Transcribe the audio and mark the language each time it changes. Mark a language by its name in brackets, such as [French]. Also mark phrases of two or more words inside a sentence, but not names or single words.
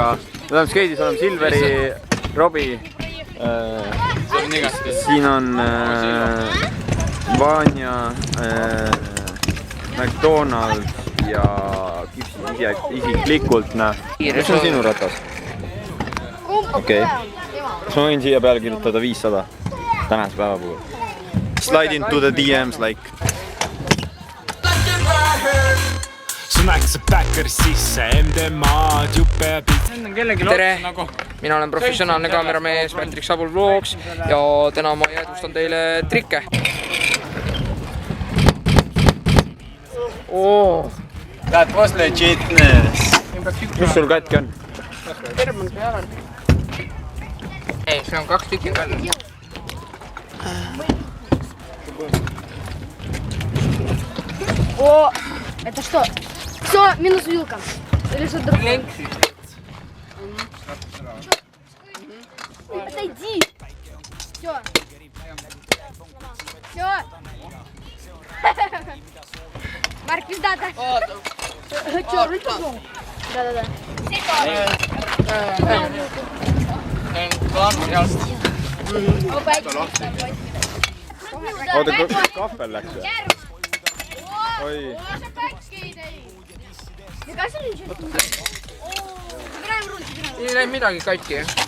[Estonian] Me oleme skeidis, oleme Silveri, Robi. Siin on Vanja, McDonald's ja Kipsi isiklikult, näe. Mis on sinu ratas? Okei. Kas ma võin siia peale kirjutada 500 tänase päeva puhul? [English] Slide into the DMs like. [Estonian] Tere! Mina olen professionaalne kaameramees Patrick Sabul Vlogs ja täna ma jäädvustan teile trikke. [English] That was legitness. [Estonian] Mis sul katki on? Ei, see on 2 tükki ka. [Russian] О, это что? Все, минус вилка. Или что другое? Отойди. Все. Все. Марк, пиздата. Че, руль пошел? Да. [Estonian] Oota, kahvel läks või? Oi. Ei läinud midagi katki.